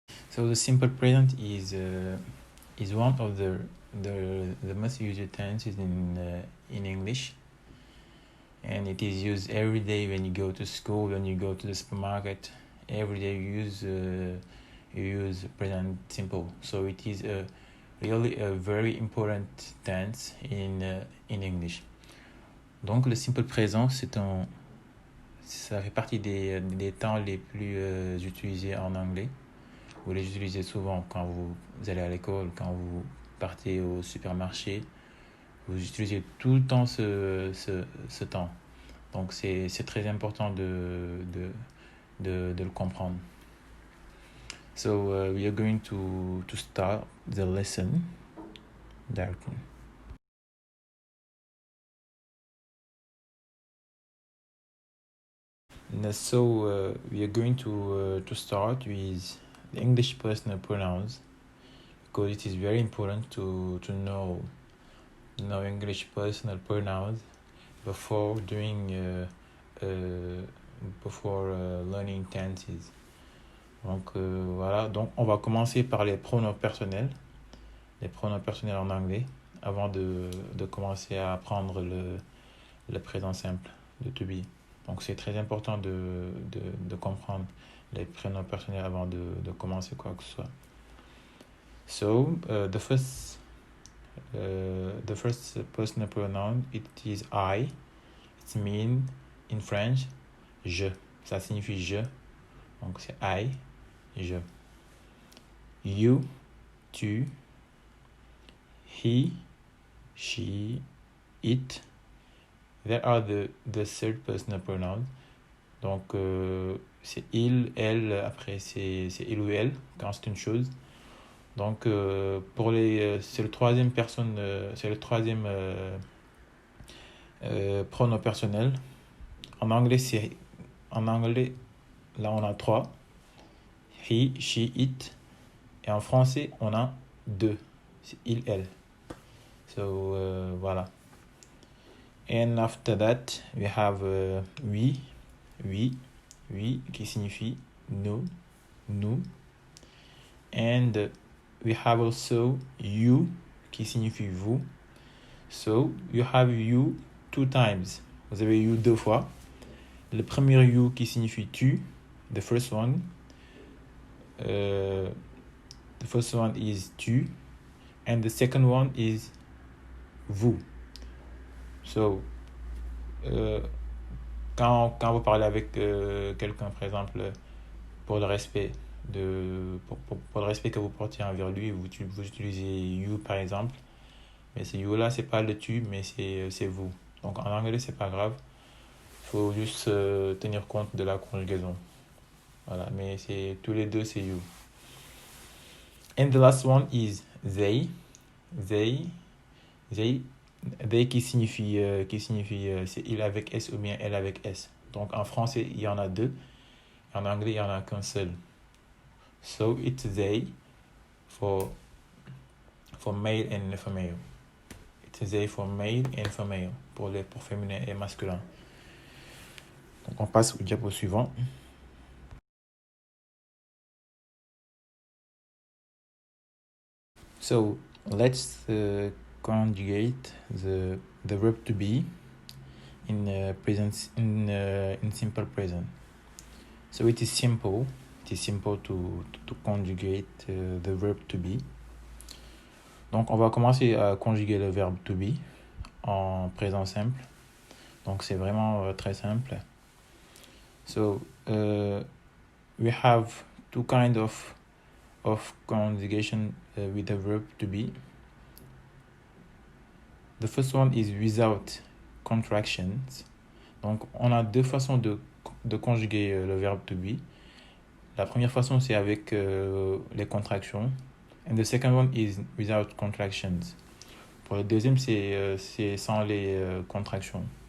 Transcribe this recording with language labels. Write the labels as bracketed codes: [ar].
[en] So, the simple present is one of the most used tenses in English. And it is used every day when you go to school, when you go to the supermarket. Every day you use present simple. So it is really a very important tense in English. [fr] Donc le simple présent, ça fait partie des temps les plus utilisés en anglais. Vous les utilisez souvent quand vous allez à l'école, quand vous partez au supermarché. Vous utilisez tout le temps ce temps. Donc c'est très important de le comprendre. [en] So we are going to start the lesson directly. So we are going to start with the English personal pronouns, because it is very important to know English personal pronouns before learning tenses. [fr] Donc voilà, donc on va commencer par les pronoms personnels en anglais, avant de commencer à apprendre le présent simple de to be. Donc c'est très important de comprendre les prénoms personnels avant de commencer quoi que ce soit. [en] So the first personal pronoun, it is I. It means in French je. [fr] Ça signifie je. Donc c'est I, je. You, tu. [en] He, she, it. There are the third personal pronouns. [fr] Donc, c'est il, elle, après c'est il ou elle, quand c'est une chose. Donc, c'est le troisième pronom personnel. En anglais, là, on a 3. He, she, it. Et en français, on a 2. C'est il, elle. So, voilà. [en] And after that, we have we, [fr] qui signifie nous. [en] And we have also you, [fr] qui signifie vous. [en] So, you have you 2 times. [fr] Vous avez you 2 fois. Le premier you qui signifie tu, [en] the first one. The first one is tu. And the second one is vous. [fr] So, quand vous parlez avec quelqu'un, par exemple, pour le respect pour le respect que vous portez envers lui, vous utilisez you par exemple, mais ce you là c'est pas le tu, mais c'est vous. Donc en anglais c'est pas grave, il faut juste tenir compte de la conjugaison. Voilà, mais c'est tous les deux c'est you. [en] And the last one is they [fr] qui signifie c'est il avec S ou bien elle avec S. Donc en français il y en a 2, en anglais il y en a qu'un seul. [en] So it's they for male and female. It's they for male and female, [fr] pour féminin et masculin. Donc on passe au diapo suivant. [en] So let's conjugate the verb to be in simple present. So it is simple to conjugate the verb to be. [fr] Donc, on va commencer à conjuguer le verbe to be en présent simple. Donc, c'est vraiment très simple. [en] So, we have two kinds of conjugation with the verb to be. The first one is without contractions. [fr] Donc, on a deux façons de conjuguer le verbe to be. La première façon, c'est avec les contractions. [en] And the second one is without contractions. [fr] Pour le deuxième, c'est sans les contractions.